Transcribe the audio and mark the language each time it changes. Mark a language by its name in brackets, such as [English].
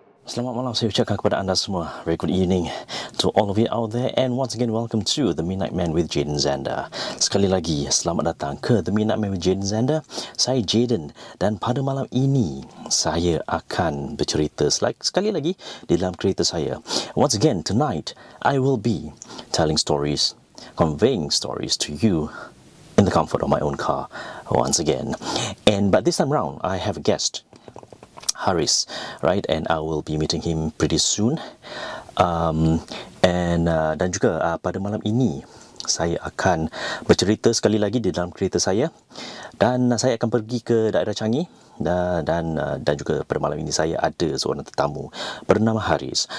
[Malay] Selamat malam saya ucapkan kepada anda semua. [English] Very good evening to all of you out there, and once again welcome to The Midnight Man with Jayden Zander. [Malay] Sekali lagi selamat datang ke The Midnight Man with Jayden Zander. Saya Jayden dan pada malam ini saya akan bercerita sekali lagi di dalam cerita saya. [English] Once again tonight I will be telling stories, conveying stories to you in the comfort of my own car once again. But this time round I have a guest, Haris, right? And I will be meeting him pretty soon. [Malay] Dan juga pada malam ini saya akan bercerita sekali lagi di dalam cerita saya, dan saya akan pergi ke daerah Changi, dan juga pada malam ini saya ada seorang tetamu bernama Haris.